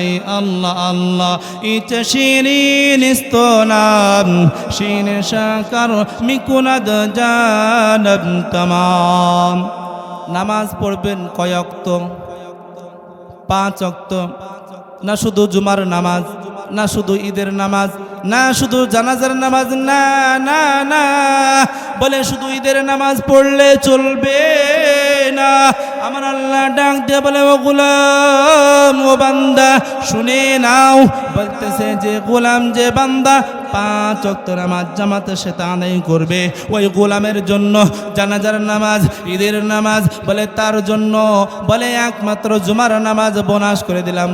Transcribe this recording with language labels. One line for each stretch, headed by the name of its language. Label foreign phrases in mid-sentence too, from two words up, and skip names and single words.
Persian: الله الله چه شیرین استنام شیر شکر می‌کند جانم تمام.
Bangla: নামাজ পড়বেন কয় ওয়াক্ত? 5 ওয়াক্ত। না শুধু জুমার নামাজ, না শুধু ঈদের নামাজ, না শুধু জানাজার নামাজ, না না না, বলে শুধু ঈদের নামাজ পড়লে চলবে না। আমার আল্লাহ ডাক দিয়ে বলে ও গোলাম, ও বান্দা শুনে নাও, বলতেছে যে গোলাম, যে বান্দা 5 ওয়াক্ত নামাজ জামাতের সাথে আদায় করবে, ওই গোলামের জন্য জানাজার নামাজ, ঈদের নামাজ, বলে তার জন্য বলে একমাত্র জুমার নামাজ বোনাস করে দিলাম।